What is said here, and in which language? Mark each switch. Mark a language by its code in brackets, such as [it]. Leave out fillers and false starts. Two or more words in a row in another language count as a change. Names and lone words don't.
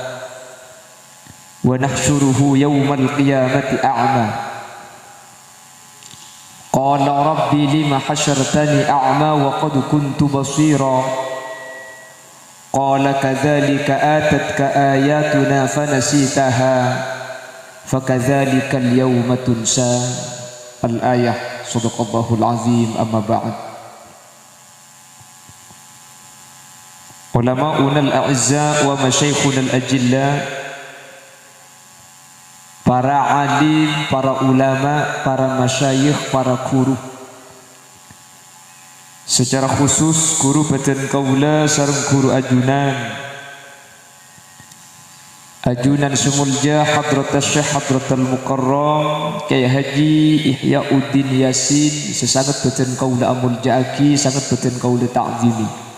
[ar] ونحشره يوم القيامة أعمى قال ربي لم حشرتني أعمى وقد كنت بصيرا قال كذلك آتتك آياتنا فنسيتها فكذلك اليوم تنسى الآية صدق الله العظيم أما بعد علماؤنا الأعزاء و مشايخنا الأجلاء, [mad] para alim, para ulama, para masyayikh, para guru, secara khusus guru badan kaula sareng guru ajunan sumulja Hadrat Syekh Hadratul Mukarram Kyai Haji Ihyauddin Yasin, sesangat badan kaula amulja aki, sangat badan kaula ta'zimi.